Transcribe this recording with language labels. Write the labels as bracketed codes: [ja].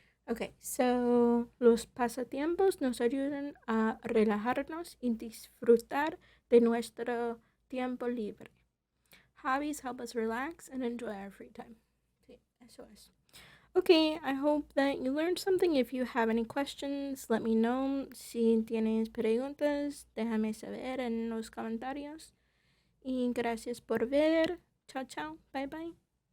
[es] Okay, so los pasatiempos nos ayudan a relajarnos y disfrutar de nuestro tiempo libre. [en] Hobbies help us relax and enjoy our free time. [es] Sí, eso es. [en] Okay, I hope that you learned something. If you have any questions, let me know. [es] Si tienes preguntas, déjame saber en los comentarios. Y gracias por ver. Chao, chao. [en] Bye, bye.